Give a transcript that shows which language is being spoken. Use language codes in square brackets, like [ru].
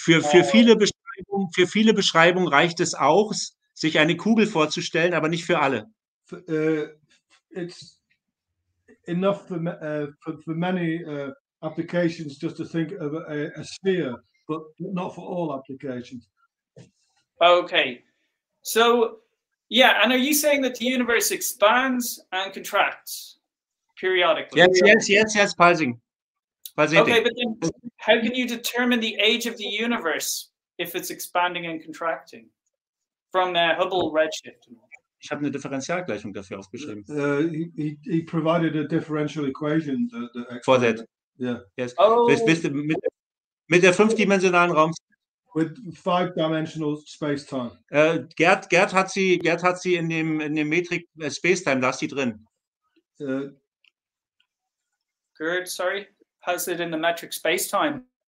[de] Für viele Beschreibungen reicht es auch, sich eine Kugel vorzustellen, aber nicht für alle. [en] It's enough for many applications just to think of a sphere, but not for all applications. Okay, so yeah, and are you saying that the universe expands and contracts periodically? Yes, pulsing. Okay, but then how can you determine the age of the universe if it's expanding and contracting from the Hubble redshift? [de] Ich habe eine Differentialgleichung dafür aufgeschrieben. [en] He provided a differential equation. For that. Yeah. Yes. Oh. [de] Mit der 5-dimensionalen Raum. [en] With 5-dimensional space-time. [de] Gerd hat sie in dem Metrik Space-Time, da ist sie drin. [en] Gerd, sorry, has it in the metric space-time?